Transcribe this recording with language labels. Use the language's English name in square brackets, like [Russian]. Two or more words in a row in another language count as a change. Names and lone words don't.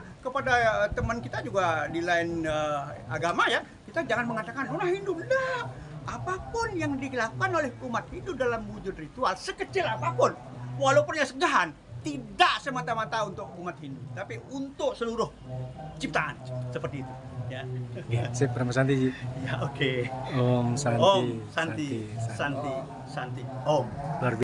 [Indonesian] Kepada teman kita juga di lain agama ya, kita jangan mengatakan oh Hindu. Tidak. Apapun yang dilakukan oleh umat Hindu dalam wujud ritual, sekecil apapun, walaupun yang segahan, tidak semata-mata untuk umat Hindu, tapi untuk seluruh ciptaan, seperti itu. Ya, Ya, sip, Rama Santi Ji. ya oke. [Sanskrit] Om Santi. Om Santi, Santi, Santi, Om. [Indonesian] Luar biasa.